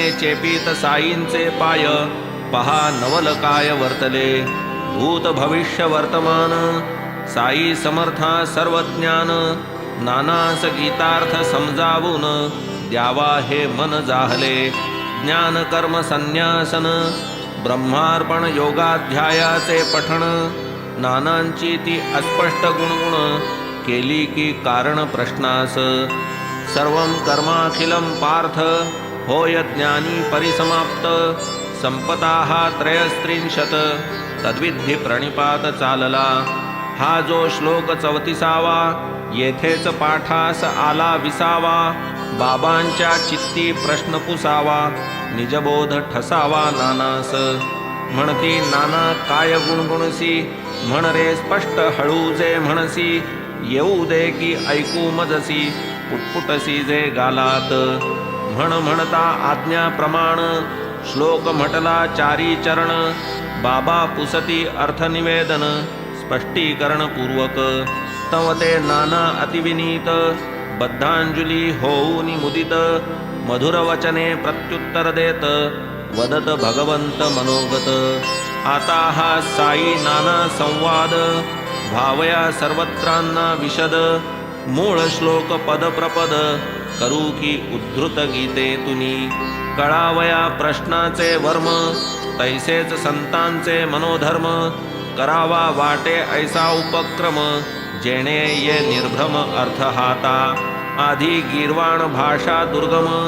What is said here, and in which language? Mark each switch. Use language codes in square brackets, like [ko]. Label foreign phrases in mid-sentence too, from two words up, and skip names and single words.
[mr] चेपीत साईंचे पाय पहा नवल काय वर्तले भूत भविष्य वर्तमान साई समर्था सर्वज्ञान नानास गीतार्थ समजावून द्यावा हे मन जाहले ज्ञान कर्म संन्यासन ब्रह्मार्पण योगाध्यायाचे पठण नानांची ती अस्पष्ट गुणगुण केली की कारण प्रश्नास [sa] सर्वं कर्माखिलं पार्थ [mr] होय ज्ञानी परिसमाप्त संपताः त्रयस्त्रिंशत तद्विधी प्रणिपात चालला हा जो श्लोक 34वा येथेच पाठास आला 20वा बाबांच्या चित्ती प्रश्न पुसावा निजबोध ठसावा नानास म्हणती नाना काय गुणगुणसी म्हण रे स्पष्ट हळू जे म्हणसी येऊ दे की ऐकू मजसी पुटपुटसी जे गालात म्हणता आज्ञा प्रमाण श्लोक म्हटला चारी चरण बाबा पुसती अर्थ निवेदन स्पष्टीकरण पूर्वक तव ते नाना अतिविनीत बद्धांजली होऊनी मुदित मधुर वचने प्रत्युत्तर देत वदत भगवंत मनोगत आता हा साई नाना संवाद भावया सर्वत्रांना विशद मूळ श्लोक पद प्रपद करू की उद्धृत गीते तुनी कळावया प्रश्नाचे वर्म तैसेच संतांचे मनोधर्म करावा वाटे ऐसा उपक्रम जेणे ये निर्भ्रम अर्थ हाता आधी गीर्वाण भाषा दुर्गम